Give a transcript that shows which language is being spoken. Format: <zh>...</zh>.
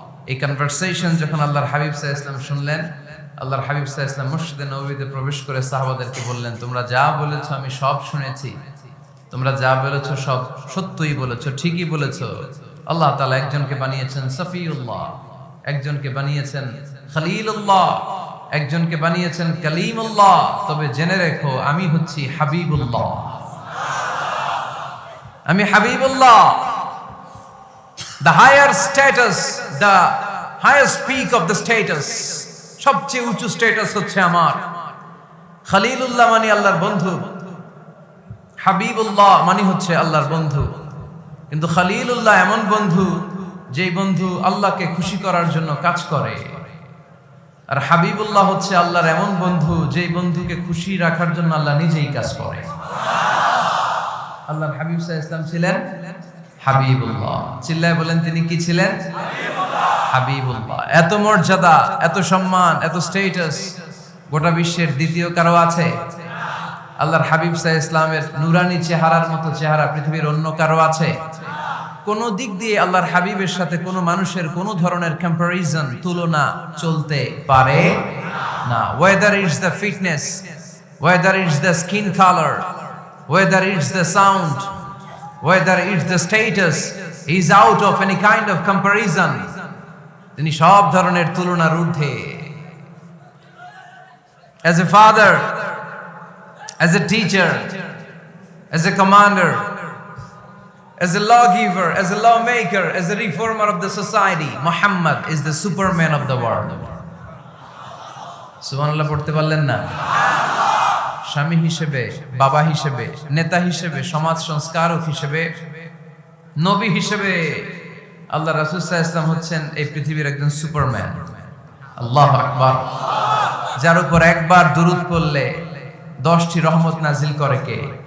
<bn>এই কনভারসেশন যখন আল্লাহর হাবিব সাল্লাল্লাহু আলাইহি ওয়াসাল্লাম শুনলেন, আল্লাহর হাবিব সাল্লাল্লাহু আলাইহি ওয়াসাল্লাম মসজিদে নববীতে প্রবেশ করে সাহাবাদেরকে বললেন, তোমরা যা বলেছো আমি সব শুনেছি, তোমরা যা বলেছো সব সত্যই বলেছো, ঠিকই বলেছো। আল্লাহ তাআলা একজনকে বানিয়েছেন সফিউল্লাহ, একজনকে বানিয়েছেন খলিলুল্লাহ, একজনকে বানিয়েছেন কালিমুল্লাহ। তবে জেনে রেখো আমি হচ্ছি হাবিবুল্লাহ, আমি Habibullah.</bn> <en>The higher status, the highest peak of the status,</en> <bn>সবচেয়ে উঁচু স্ট্যাটাস হচ্ছে আমার। খলিলুল্লাহ মানে আল্লাহর বন্ধু, হাবিবুল্লাহ মানে হচ্ছে আল্লাহর বন্ধু। কিন্তু খলিলুল্লাহ এমন বন্ধু, যেই বন্ধু আল্লাহকে খুশি করার জন্য কাজ করে। আর হাবিবুল্লাহ হচ্ছে আল্লাহর এমন বন্ধু, যেই বন্ধুকে খুশি রাখার জন্য আল্লাহ নিজেই কাজ করে। আল্লাহর হাবিব সাল্লাল্লাহু আলাইহি ওয়াসাল্লাম ছিলেন হাবিবুল্লাহ। চিল্লায় বলেন, তিনি কি ছিলেন? হাবিবুল্লাহ। এত মর্যাদা, এত সম্মান, এত স্ট্যাটাস গোটা বিশ্বের দ্বিতীয় কারো আছে? আল্লাহর হাবিব সাল্লাল্লাহু আলাইহি ওয়াসাল্লামের নুরানি চেহারার মতো চেহারা পৃথিবীর অন্য কারো আছে? কোন দিক দিয়ে আল্লাহর হাবিবের সাথে কোনো মানুষের কোনো ধরনের কম্পারিজন, তুলনা চলতে পারে না।</bn> <en>Whether it's the fitness, whether it's the skin colour, whether it's the sound, whether it's the status, he is out of any kind of comparison.</en> <bn>তিনি সব ধরনের তুলনার ঊর্ধ্বে।</bn> <en>As a father, as a teacher, as a commander, as a lawgiver, as a lawmaker, as a reformer of the society, Muhammad is the superman of the world.</en> <bn>সুবহানাল্লাহ পড়তে পারলেন না? স্বামী হিসেবে, বাবা হিসেবে, নেতা হিসেবে, সমাজ সংস্কারক হিসেবে, নবী হিসেবে আল্লাহ রাসূল সাল্লাল্লাহু আলাইহি ওয়াসাল্লাম হচ্ছেন এই পৃথিবীর একজন সুপারম্যান। আল্লাহু আকবার। যার উপর একবার দুরূদ পড়লে 10টি রহমত নাজিল করে কে?</bn>